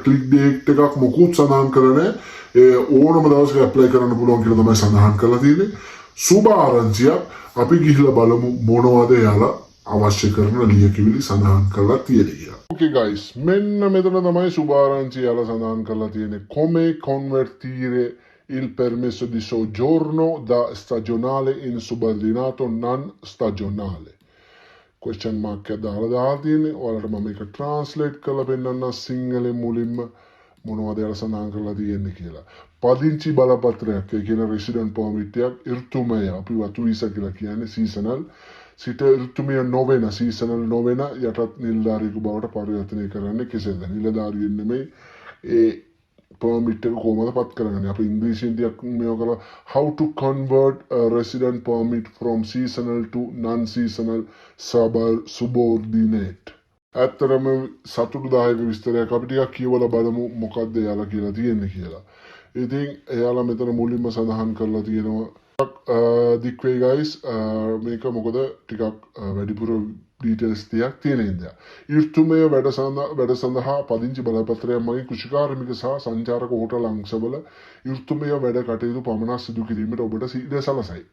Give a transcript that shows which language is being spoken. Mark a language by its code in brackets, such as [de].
[si] ඒකට click date එකක් මොකුත් සඳහන් කරන්නේ ඕනම දවසක ඇප්ලයි කරන්න පුළුවන් කියලා තමයි සඳහන් කරලා තියෙන්නේ. සුබ ආරංචියක්. අපි ගිහිල්ලා බලමු මොනවද එයාලා අවශ්‍ය කරන ලියකියවිලි සඳහන් කරලා තියෙන්නේ කියලා. Okay guys, මෙන්න මෙතන තමයි සුබ ආරංචිය එයාලා සඳහන් කරලා තියෙන්නේ. [it] Come convertire il permesso di soggiorno da stagionale in subordinato non stagionale. [si] Question mark එක දාලා තියෙන්නේ. ඔයාලට මම මේක translate කරලා පෙන්නන්න සිංහලෙන් මුලින්ම මොනවද එයාලා සඳහන් කරලා තියෙන්නේ කියලා. පදිංචි බලපත්‍රයක්, ඒ කියන්නේ රෙසිඩන්ට් පර්මිට් එකක්, ඍතුමය අපි වතු වීසා කියලා කියන්නේ සීසනල් සිට ඍතුමය නොවන සීසනල් නොවන යටත් නිලධාරියෙකු බවට පරිවර්තනය කරන්නේ කෙසේද? නිලධාරියෙක් නෙමෙයි ඒ permit එක කොහොමද පත් කරගන්නේ? අපි ඉංග්‍රීසියෙන් ටිකක් මේව කරලා [en] how to convert a resident permit from seasonal to non seasonal subordinate. [si] ඇත්තරම සතුටුදායක විස්තරයක්. අපි ටිකක් කියවලා බලමු මොකක්ද එයාලා කියලා තියෙන්නේ කියලා. ඉතින් එයාලා මෙතන මුලින්ම සඳහන් කරලා තියෙනවා දික්වේ guys මේක මොකද ටිකක් වැඩිපුර ඩීටේල්ස් ටිකක් තියෙන ඉඳලා. ඍතුමය වැඩ සඳහා පදිංචි බලපත්‍රයක් මගින් කෘෂිකාර්මික සහ සංචාරක හෝටල් අංශවල ඍතුමය වැඩ කටයුතු පමණක් සිදු කිරීමට ඔබට ඉඩ සලසයි.